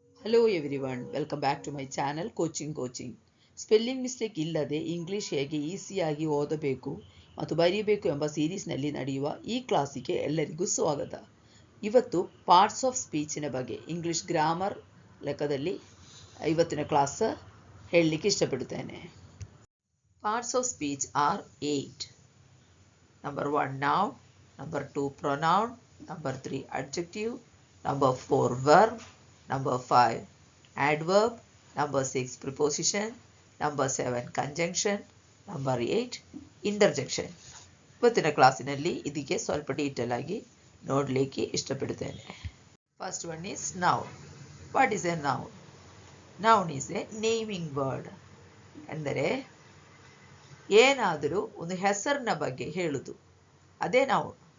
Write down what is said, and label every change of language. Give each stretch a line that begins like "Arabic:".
English: Hello everyone, welcome back to my channel coaching.
Kannada: Spelling mistake ಇಲ್ಲದೆ English ಹೇಗೆ ಈಸಿಯಾಗಿ ಓದಬೇಕು ಮತ್ತು ಬರೀಬೇಕು ಎಂಬ ಸೀರೀಸ್ನಲ್ಲಿ ನಡೆಯುವ ಈ ಕ್ಲಾಸಿಗೆ ಎಲ್ಲರಿಗೂ ಸ್ವಾಗತ. ಇವತ್ತು ಪಾರ್ಟ್ಸ್ ಆಫ್ ಸ್ಪೀಚಿನ ಬಗ್ಗೆ ಇಂಗ್ಲಿಷ್ ಗ್ರಾಮರ್ ಲೆಕ್ಕದಲ್ಲಿ ಇವತ್ತಿನ ಕ್ಲಾಸ್ ಹೇಳಲಿಕ್ಕೆ ಇಷ್ಟಪಡುತ್ತೇನೆ.
English: Parts of speech are 8. Number 1 noun, number 2 pronoun, number 3 adjective, number 4 verb, number 5 adverb, number 6 preposition, number 7 conjunction, number 8 interjection.
Kannada: ಇವತ್ತಿನ ಕ್ಲಾಸಿನಲ್ಲಿ ಇದಕ್ಕೆ ಸ್ವಲ್ಪ ಡೀಟೇಲ್ ಆಗಿ ನೋಡಲಿಕ್ಕೆ ಇಷ್ಟಪಡುತ್ತೇನೆ.
English: First one is noun. What is a noun? Noun is a naming word.
Kannada: ಅಂದರೆ ಏನಾದರೂ ಒಂದು ಹೆಸರಿನ ಬಗ್ಗೆ ಹೇಳುವುದು, ಅದೇ ನೌನ್.